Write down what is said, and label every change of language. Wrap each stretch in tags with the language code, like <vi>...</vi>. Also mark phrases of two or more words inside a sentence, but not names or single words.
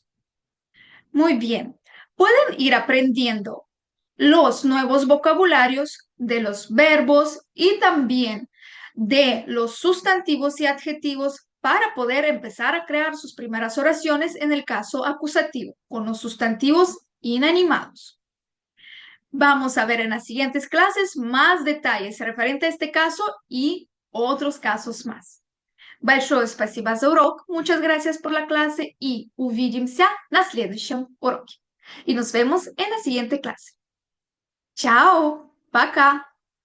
<es>Muy bien, pueden ir aprendiendo los nuevos vocabularios de los verbos y también de los sustantivos y adjetivos para poder empezar a crear sus primeras oraciones en el caso acusativo, con los sustantivos inanimados. Vamos a ver en las siguientes clases más detalles referente a este caso y otros casos más.</es> <ru>Большое спасибо за урок.</ru> <es>Muchas gracias por la clase y</es> <ru>увидимся на следующем уроке.</ru> <es>Y nos vemos en la siguiente clase. Chao.</es> <ru>Пока.</ru>